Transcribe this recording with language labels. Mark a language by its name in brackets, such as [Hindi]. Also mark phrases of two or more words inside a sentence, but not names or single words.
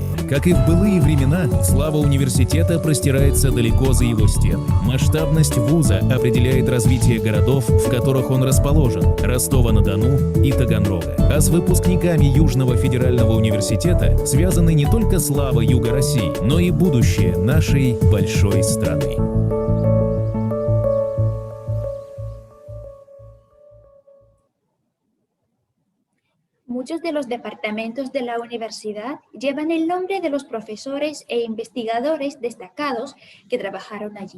[Russian] Как и в былые времена, слава университета простирается далеко за его стены. Масштабность вуза определяет развитие городов, в которых он расположен – Ростова-на-Дону и Таганрога. А с выпускниками Южного федерального университета связаны не только слава Юга России, но и будущее нашей большой страны. [Spanish] Muchos de los departamentos de la universidad llevan el nombre de los profesores e investigadores destacados que trabajaron allí.